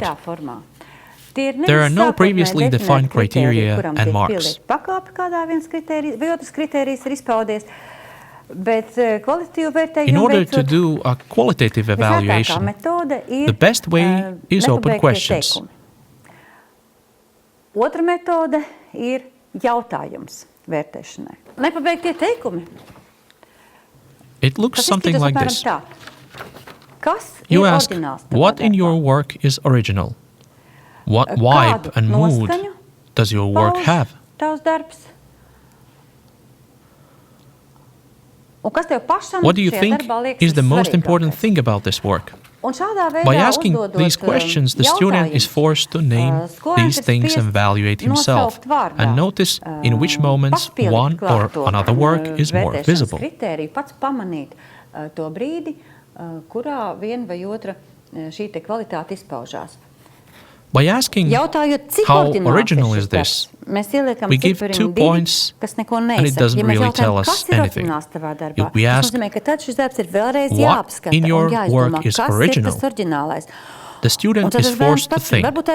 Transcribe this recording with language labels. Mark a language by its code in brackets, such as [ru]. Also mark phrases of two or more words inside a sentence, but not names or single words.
[en] There are no previously defined criteria and marks. In order to do a qualitative evaluation, the best way is open questions. [lv] Otra metode ir jautājums vērtēšanai. Nepabeigtie teikumi. [en] It looks something like this. You ask, what in your work is original? What vibe and mood does your work have? What do you think is the most important thing about this work? By asking these questions, the student is forced to name these things and evaluate himself, and notice in which moments one or another work is more visible. [lv] Kritēriju pats pamanīt to brīdi, kurā viena vai otra šī te kvalitāte izpaužās. [en] By asking how original is this, we give 2 points and it doesn't really tell us anything. If we ask what in your work is original, the student is forced to think.